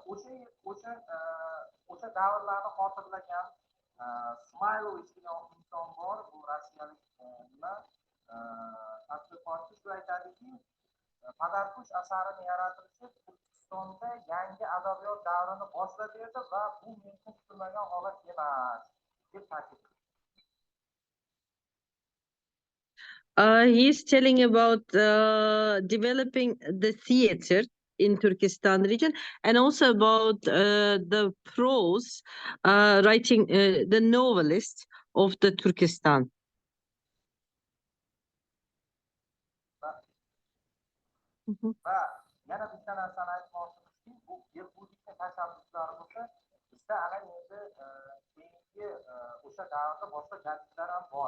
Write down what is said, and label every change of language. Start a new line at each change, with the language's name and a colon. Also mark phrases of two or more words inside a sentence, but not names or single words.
Uzbek: O'sha davrlarni xotirlagan Ismoilovich degan inson bor, bu rossiyalik nima tadqiqotchi, shu aytadiki, Padarkush asarini yaratilishi Turkistonda yangi adabiyot davrini boshlab berdi va bu mumkin kutilmagan holat emas deb ta'kidladi.
English: He's telling about developing the theater in Turkestan region and also about the prose writing the novelist of the Turkestan.
Uzbek: Va yana bitta narsani aytmoqchimizki, bu Behbudiyning tashabbuslari bo'lsa, bizda ana endi keyingi o'sha davrda boshqa jadidlar ham bor.